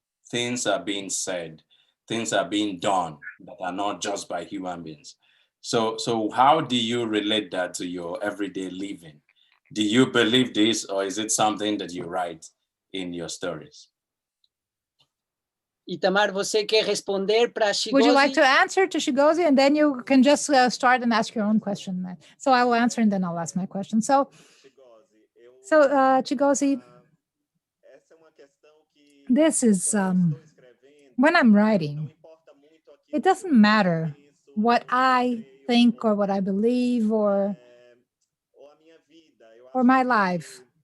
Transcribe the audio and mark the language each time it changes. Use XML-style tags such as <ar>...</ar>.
<en>Things are being said, things are being done that are not just by human beings. So how do you relate that to your everyday living? Do you believe this, or is it something that you write in your stories?</en> <pt>Itamar, você quer responder para Chigozie?</pt> <en>Would you like to answer to Chigozie, and then you can just start and ask your own question? So I will answer, and then I'll ask my question. So Chigozie, this is when I'm writing, it doesn't matter what I think or what I believe or my life.</en>